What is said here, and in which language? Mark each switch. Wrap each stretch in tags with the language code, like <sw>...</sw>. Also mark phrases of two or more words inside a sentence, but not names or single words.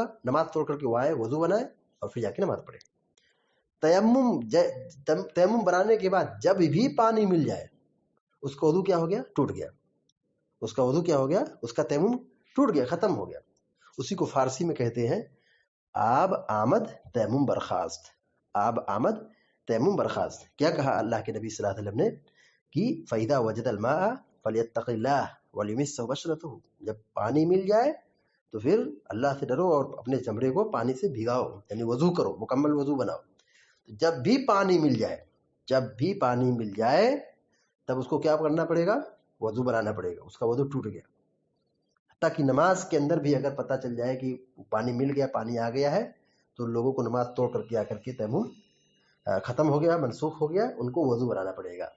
<ur>نماز توڑ کر کے وہ آئے، وضو بنائے، اور پھر جا کے نماز پڑھے. تیمم بنانے کے بعد جب بھی پانی مل جائے اس کا وضو کیا ہو گیا؟ ٹوٹ گیا. اس کا وضو کیا ہو گیا؟ اس کا تیمم ٹوٹ گیا، ختم ہو گیا. اسی کو فارسی میں کہتے ہیں</ur> <fa>آب آمد تیمم برخاست. آب آمد تیمم برخاست.</fa> <ur>کیا کہا اللہ کے نبی</ur> <ar>صلی اللہ علیہ وسلم</ar> <ur>نے کہ</ur> <ar>فَإِذَا وَجَدَ الْمَاءَ فَلْيَتَّقِ اللَّهَ وَلْيُمِسَّهُ بَشْرَتَهُ.</ar> <ur>جب پانی مل جائے تو پھر اللہ سے ڈرو اور اپنے چمڑے کو پانی سے بھگاؤ، یعنی وضو کرو، مکمل وضو بناؤ. جب بھی پانی مل جائے، جب بھی پانی مل جائے تب اس کو کیا کرنا پڑے گا؟ وضو بنانا پڑے گا. اس کا وضو ٹوٹ گیا. حتیٰ کہ نماز کے اندر بھی اگر پتہ چل جائے کہ پانی مل گیا، پانی آ گیا ہے، تو لوگوں کو نماز توڑ کر کے آ کر کے تیمم ختم ہو گیا، منسوخ ہو گیا، ان کو وضو بنانا پڑے گا.</ur>